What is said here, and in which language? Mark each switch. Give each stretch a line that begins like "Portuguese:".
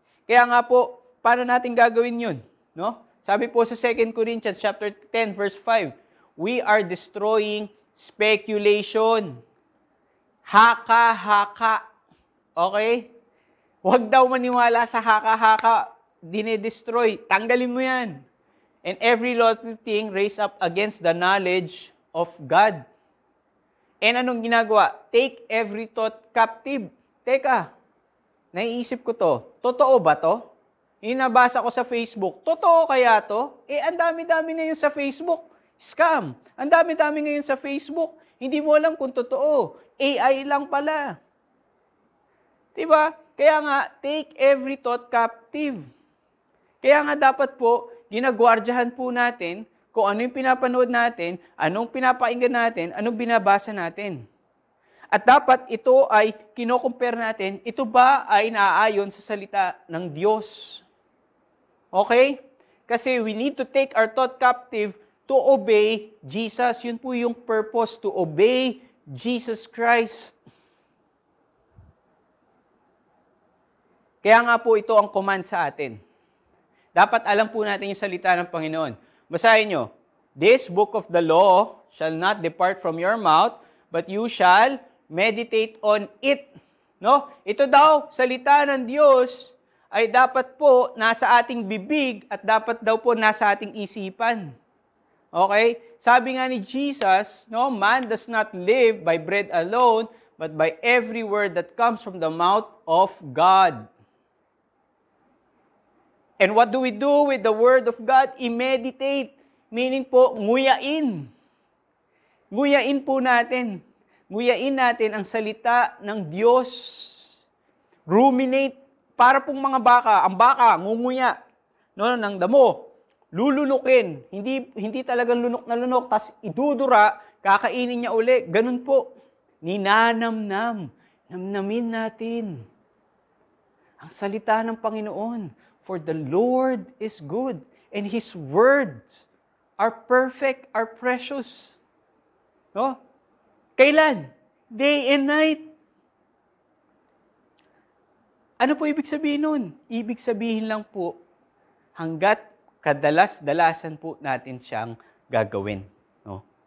Filipino: Kaya nga po, paano natin gagawin yun? No? Sabi po sa 2 Corinthians chapter 10 verse 5,
English: we are destroying speculation.
Filipino: Haka-haka. Okay? Huwag daw maniwala sa haka-haka. Dinedestroy. Tanggalin mo yan.
English: And every lofty thing raised up against the knowledge of God.
Filipino: And anong ginagawa?
English: Take every thought captive.
Filipino: Teka, naiisip ko to. Totoo ba to? Yung nabasa ko sa Facebook, totoo kaya to? Eh, ang dami-dami na yun sa Facebook. Scam. Ang dami-dami ngayon sa Facebook. Hindi mo alam kung totoo. AI lang pala. Diba? Kaya nga,
English: take every thought captive.
Filipino: Kaya nga dapat po, ginagwardyahan po natin kung ano yung pinapanood natin, anong pinapakinggan natin, anong binabasa natin. At dapat ito ay kino-compare natin, ito ba ay naaayon sa salita ng Diyos? Okay? Kasi
English: we need to take our thought captive to obey Jesus.
Filipino: Yun po yung
English: purpose, to obey Jesus Christ.
Filipino: Kaya nga po ito ang command sa atin. Dapat alam po natin yung salita ng Panginoon. Basahin nyo,
English: "This book of the law shall not depart from your mouth, but you shall meditate on it." No?
Filipino: Ito daw, salita ng Diyos, ay dapat po nasa ating bibig at dapat daw po nasa ating isipan. Okay? Sabi nga ni Jesus, no,
English: man does not live by bread alone, but by every word that comes from the mouth of God. And what do we do with the Word of God?
Filipino: I-meditate. Meaning po, nguyain. Nguyain po natin. Nguyain natin ang salita ng Diyos. Ruminate. Para pong mga baka. Ang baka, ngunguya. No, ng damo. Lulunukin. Hindi talagang lunok na lunok. Tapos idudura, kakainin niya uli. Ganun po. Ninanamnam. Namnamin natin ang salita ng Panginoon.
English: For the Lord is good, and His words are perfect, are precious.
Filipino: No? Kailan?
English: Day and night.
Filipino: Ano po ibig sabihin nun? Ibig sabihin lang po, hanggat kadalas-dalasan po natin siyang gagawin. No?